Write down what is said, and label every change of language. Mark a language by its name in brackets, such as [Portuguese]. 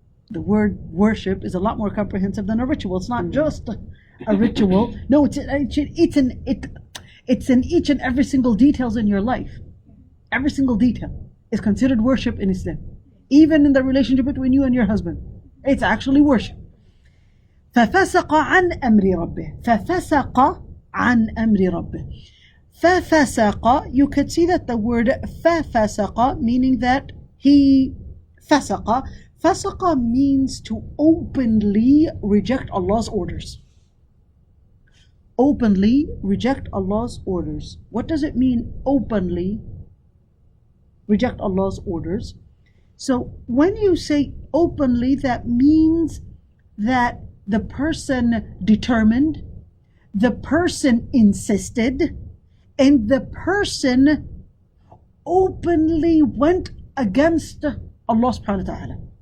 [English] The word worship is a lot more comprehensive than a ritual. It's not just a ritual. No, it's in each and every single details in your life. Every single detail is considered worship in Islam. Even in the relationship between you and your husband. It's actually worship. [Arabic] فَفَسَقَ عَنْ أَمْرِ رَبِّهِ فَفَسَقَ عَنْ أَمْرِ رَبِّهِ فَفَسَقَ, [English] you could see that the word [Arabic] فَفَسَقَ, [English] meaning that he [Arabic] فَسَقَ. [English] فَسَقَ means to openly reject Allah's orders. Openly reject Allah's orders. What does it mean, openly reject Allah's orders? So when you say openly, that means that the person determined, the person insisted, and the person openly went against Allah subhanahu wa ta'ala.